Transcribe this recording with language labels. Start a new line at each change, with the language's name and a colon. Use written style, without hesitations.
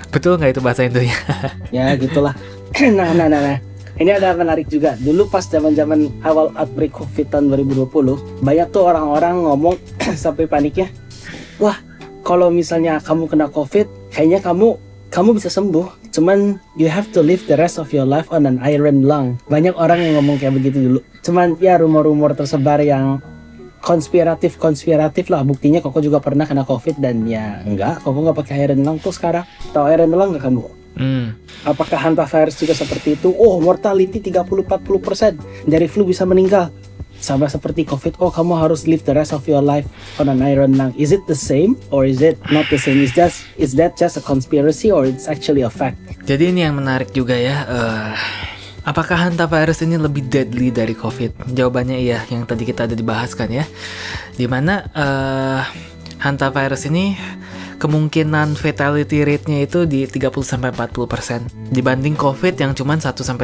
Indonesian: Betul nggak itu bahasa Indonya? Ya gitulah. Nah. Ini ada menarik juga. Dulu pas zaman-zaman awal outbreak COVID tahun 2020, banyak tuh orang-orang ngomong sampai paniknya. Wah, kalau misalnya kamu kena COVID, kayaknya kamu bisa sembuh. Cuman
English: you have to live the rest of your life on an iron lung.
Indonesian: Banyak orang yang ngomong kayak begitu dulu. Cuman ya rumor-rumor tersebar yang konspiratif lah. Buktinya Koko juga pernah kena COVID dan ya enggak, Koko nggak pakai iron lung tuh sekarang. Tahu iron lung nggak kamu? Apakah hantavirus juga seperti itu? Oh, mortality 30-40% dari flu bisa meninggal. Sama seperti COVID, kamu harus
English: live the rest of your life on an iron lung. Is it the same or is it not the same? Is that just a conspiracy or it's actually a fact?
Indonesian: Jadi ini yang menarik juga ya. Apakah hantavirus ini lebih deadly dari COVID? Jawabannya iya, yang tadi kita ada dibahas kan ya. Dimana hantavirus ini kemungkinan fatality rate-nya itu di 30-40% dibanding COVID yang cuma 1-3%.